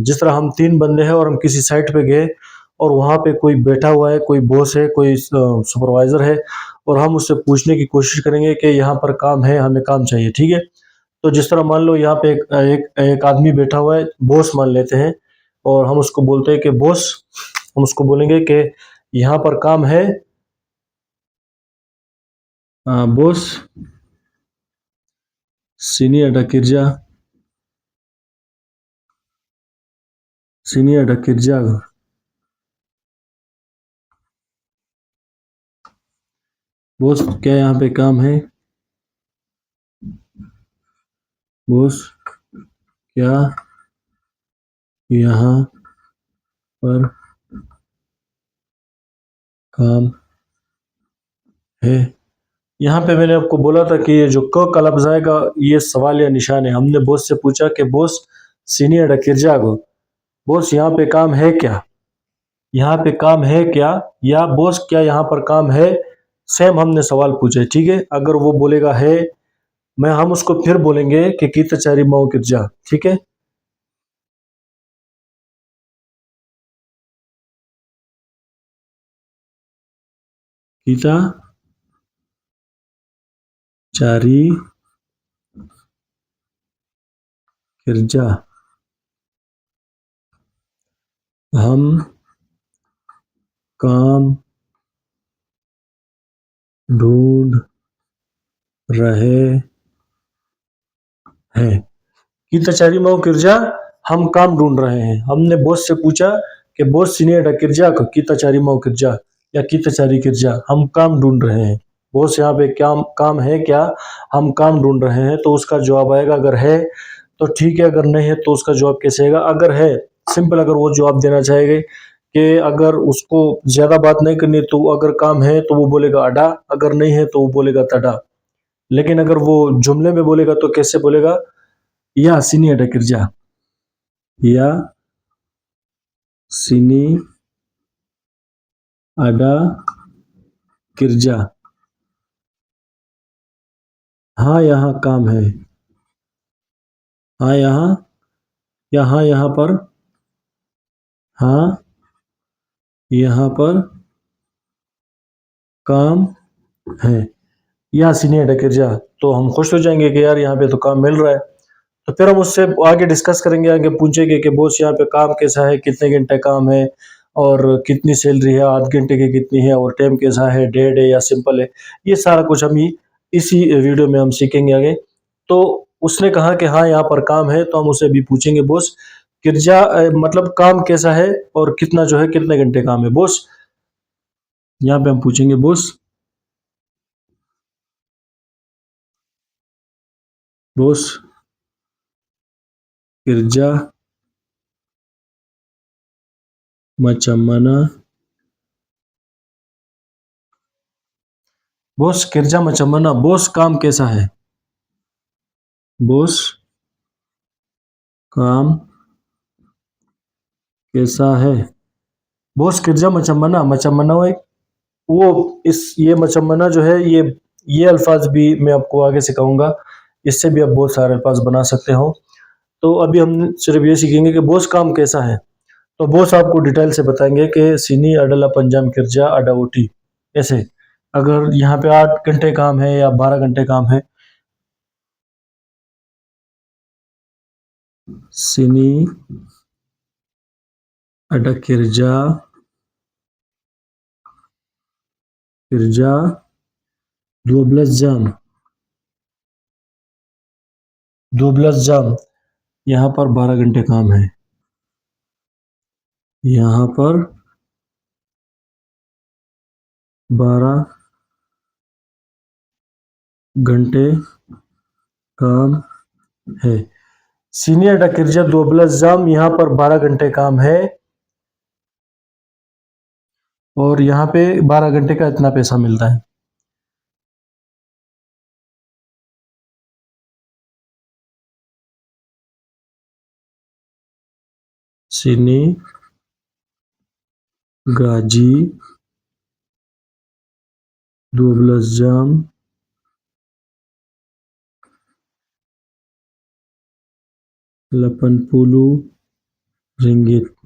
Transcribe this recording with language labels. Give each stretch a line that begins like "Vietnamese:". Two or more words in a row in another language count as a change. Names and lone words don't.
Urdu: جس طرح ہم 3 بندے ہیں اور ہم کسی سائٹ پہ گئے اور وہاں پہ کوئی بیٹھا ہوا ہے، کوئی باس ہے، کوئی سپروائزر ہے اور ہم اس سے پوچھنے کی کوشش کریں گے کہ یہاں پر کام ہے، ہمیں کام چاہیے. ٹھیک ہے. تو جس طرح مان لو یہاں پہ ایک آدمی بیٹھا ہوا ہے، باس مان لیتے ہیں، اور ہم اس کو بولتے ہیں کہ باس، ہم اس کو بولیں گے کہ یہاں پر کام ہے.
Malay: बॉस sini ada kerja, sini ada kerja।
Urdu: باس کیا یہاں پہ کام ہے? باس کیا یہاں پر کام ہے? یہاں پہ میں نے آپ کو بولا تھا کہ یہ جو ک کا لفظ آئے گا یہ سوالیہ نشان ہے. ہم نے باس سے پوچھا کہ باس
Malay: sini ada kerja
Urdu: کو، باس یہاں پہ کام ہے کیا? یہاں پہ کام ہے کیا، یا باس کیا یہاں پر کام ہے? سیم ہم نے سوال پوچھے۔ ٹھیک ہے۔ اگر وہ بولے گا ہے، ہم اس کو پھر بولیں گے کہ
Malay: kita cari mau kerja।
Urdu: ٹھیک ہے.
Malay: kita cari kerja,
Urdu: ہم کام ڈھونڈ رہے ہیں.
Malay: kita cari mau kerja,
Urdu: ہم کام ڈھونڈ رہے ہیں. ہم نے باس سے پوچھا کہ باس
Malay: sini ada kerja को, kita cari mau kerja या kita cari kerja,
Urdu: ہم کام ڈھونڈ رہے ہیں. باس یہاں پہ کام کام ہے کیا، ہم کام ڈھونڈ رہے ہیں. تو اس کا جواب آئے گا اگر ہے تو ٹھیک ہے، اگر نہیں ہے تو اس کا جواب کیسے آئے گا? اگر ہے، سمپل، اگر وہ جواب دینا چاہیں گے کہ اگر اس کو زیادہ بات نہیں کرنی، تو اگر کام ہے تو وہ بولے گا اڈا، اگر نہیں ہے تو وہ بولے گا تڈا. لیکن اگر وہ جملے میں بولے گا تو کیسے بولے گا?
Malay: या sini ada kerja, या sini ada kerja,
Urdu: ہاں یہاں کام ہے، ہاں یہاں، یا ہاں یہاں پر، ہاں یہاں پر کام ہے، یا
Malay: sini ada kerja।
Urdu: تو ہم خوش ہو جائیں گے کہ یار یہاں پہ تو کام مل رہا ہے۔ تو پھر ہم اس سے آگے ڈسکس کریں گے، آگے پوچھیں گے کہ باس یہاں پہ کام کیسا ہے، کتنے گھنٹے کام ہے اور کتنی سیلری ہے، آدھ گھنٹے کی کتنی ہے، اور ٹائم کیسا ہے، ڈیڑھ ہے یا سمپل ہے. یہ سارا کچھ ہم اسی ویڈیو میں ہم سیکھیں گے آگے. تو اس نے کہا کہ ہاں یہاں پر کام ہے، تو ہم اسے بھی پوچھیں گے باس کرجا مطلب کام کیسا ہے اور کتنا جو ہے، کتنے گھنٹے کام ہے باس. یہاں پہ ہم پوچھیں گے باس، باس
Malay: kerja macam mana, बॉस किरजा macam mana,
Urdu: باس کام کیسا ہے، باس کام کیسا ہے. बॉस
Malay: kerja macam mana, macam mana
Urdu: وہ اس یہ مچمنا جو ہے، یہ الفاظ بھی میں آپ کو آگے سکھاؤں گا. اس سے بھی آپ بہت سارے الفاظ بنا سکتے ہو۔ تو ابھی ہم صرف یہ سیکھیں گے کہ باس کام کیسا ہے. تو باس آپ کو ڈیٹیل سے بتائیں گے کہ
Malay: sini adalah panjam kerja ada OT।
Urdu: ایسے اگر یہاں پہ 8 گھنٹے کام ہے یا 12 گھنٹے کام ہے,
Malay: sini ada kerja, kerja 12 jam, 12 jam,
Urdu: یہاں پر 12 گھنٹے کام ہے، یہاں پر 12 گھنٹے کام ہے.
Malay: sini ada kerja 12 jam,
Urdu: یہاں پر 12 گھنٹے کام ہے اور یہاں پہ 12 گھنٹے کا اتنا پیسہ ملتا ہے.
Malay: sini gaji 12 jam 80 ringgit.